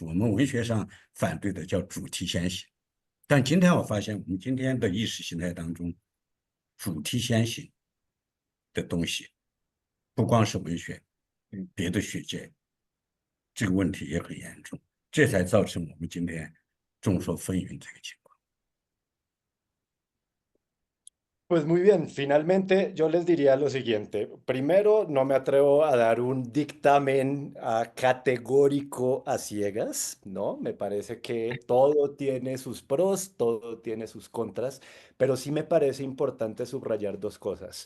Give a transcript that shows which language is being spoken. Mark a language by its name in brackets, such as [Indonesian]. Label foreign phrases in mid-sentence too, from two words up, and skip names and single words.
[Chinese] 我们文学上反对的叫主题先行，但今天我发现，我们今天的意识形态当中，主题先行的东西，不光是文学，别的学界这个问题也很严重，这才造成我们今天众说纷纭这个情况。 [Spanish] Pues muy bien, finalmente yo les diría lo siguiente. Primero, no me atrevo a dar un dictamen categórico a ciegas, ¿no? Me parece que todo tiene sus pros, todo tiene sus contras, pero sí me parece importante subrayar dos cosas.